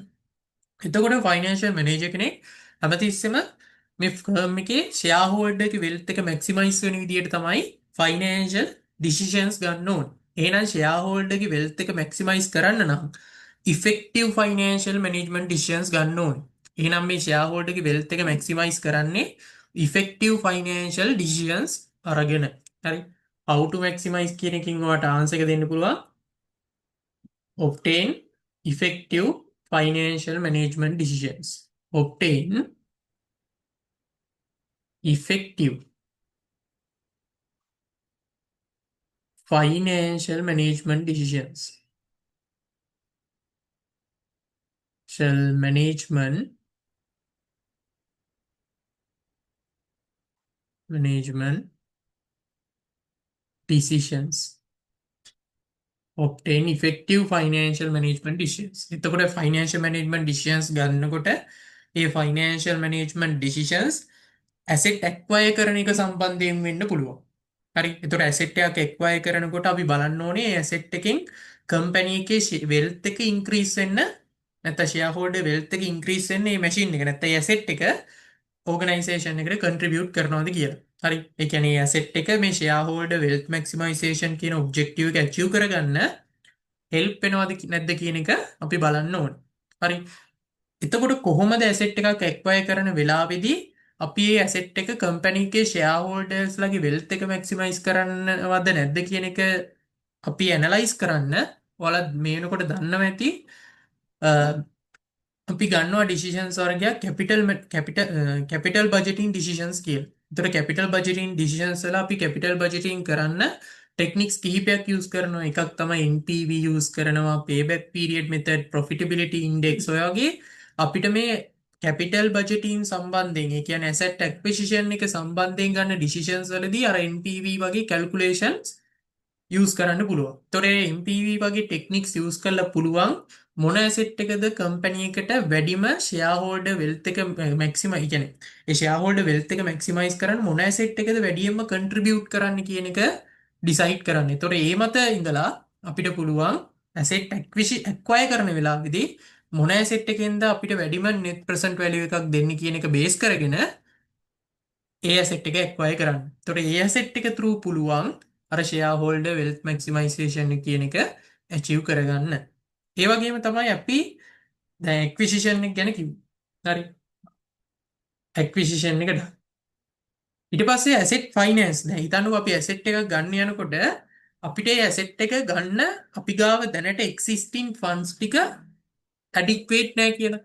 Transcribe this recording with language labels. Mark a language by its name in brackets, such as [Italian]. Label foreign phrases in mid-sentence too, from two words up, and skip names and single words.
[Sinhala] එතකොට [English] financial manager [Sinhala] කෙනෙක් හැමතිස්සෙම මේ ෆර්ම් එකේ [English] shareholder's wealth [Sinhala] එක මැක්සිමයිස් වෙන විදියට තමයි [English] financial decisions [Sinhala] ගන්න ඕනේ. එහෙනම් [English] shareholder's wealth [Sinhala] එක මැක්සිමයිස් කරන්න නම් [English] effective financial management decisions [Sinhala] ගන්න ඕනේ. එහෙනම් මේ [English] shareholder's wealth [Sinhala] එක මැක්සිමයිස් කරන්නේ [English] effective financial decisions [Sinhala] අරගෙන. හරි. [English] how to maximize [Sinhala] කියන එකකින් ඔයාලට ආන්සර් එක දෙන්න පුළුවන්. [English] obtain effective financial management decisions. Obtain effective financial management decisions. Shall management decisions. obtain effective financial management decisions. [Sinhala] එතකොට [English] financial management decisions [Sinhala] ගන්නකොට ඒ [English] financial management decisions asset acquire [Sinhala] කරන එක සම්බන්ධයෙන් වෙන්න පුළුවන්. හරි. එතකොට asset එකක් acquire කරනකොට අපි බලන්න ඕනේ ඒ asset එකෙන් company එකේ wealth එක increase වෙන්න නැත්නම් [English] shareholder wealth [Sinhala] එක increase වෙන්න මේ machine එක නැත්නම් ඒ asset එක organization එකට contribute කරනවද කියලා. හරි. ඒ කියන්නේ ඒ asset එක මේ [English] shareholder wealth maximization [Sinhala] කියන objective එක achieve කරගන්න help වෙනවද නැද්ද කියන එක අපි බලන්න ඕනේ. හරි. එතකොට කොහොමද asset එකක් acquire කරන වෙලාවේදී අපි මේ asset එක company එකේ shareholders ලගේ wealth එක maximize කරන්නවද නැද්ද කියන එක අපි analyze කරන්න ඔයාලා මේ වෙනකොට දන්නවා ඇති අපි ගන්නවා decisions වර්ගයක් [English] capital budgeting decisions [Sinhala] කියලා. එතකොට [English] capital budgeting decisions [Sinhala] වල අපි [English] capital budgeting [Sinhala] කරන්න ටෙක්නික්ස් කිහිපයක් යූස් කරනවා. එකක් තමයි NPV යූස් කරනවා, [English] payback period method, profitability index [Sinhala] ඔය වගේ අපිට මේ [English] capital budgeting [Sinhala] සම්බන්ධයෙන් ඒ කියන්නේ [English] asset acquisition [Sinhala] එක සම්බන්ධයෙන් ගන්න decisions වලදී අර NPV වගේ [English] calculations use [Sinhala] කරන්න පුළුවන්. එතකොට MPV වගේ [English] techniques use [Sinhala] කරලා පුළුවන් මොන ඇසෙට් එකද කම්පැනි එකට වැඩිම [English] shareholder wealth [Sinhala] එක මැක්සිමයි කියන්නේ ඒ [English] shareholder wealth [Sinhala] එක මැක්සිමයිස් කරන්න මොන ඇසෙට් එකද වැඩියෙන්ම කන්ට්‍රිබියුට් කරන්න කියන එක ඩිසයිඩ් කරන්න. එතකොට ඒ මත ඉඳලා අපිට පුළුවන් [English] asset acquire [Sinhala] කරන වෙලාවේදී මොන ඇසෙට් එකෙන්ද අපිට වැඩිම [English] net present value [Sinhala] එකක් දෙන්නේ කියන එක බේස් කරගෙන ඒ ඇසෙට් එක ඇක්වයර් කරන්න. එතකොට ඒ ඇසෙට් එක through පුළුවන් අර [English] shareholder wealth maximization [Sinhala] කියන එක achieve කරගන්න. ඒ වගේම තමයි අපි දැන් acquisition එක ගැන කිව්වේ. හරි. acquisition එක ඊට පස්සේ [English] asset finance. [Sinhala] දැන් හිතන්නකෝ අපි asset එකක් ගන්න යනකොට අපිට ඒ asset එක ගන්න අපි ගාව දැනට [English] existing funds [Sinhala] ටික adequate නැහැ කියලා.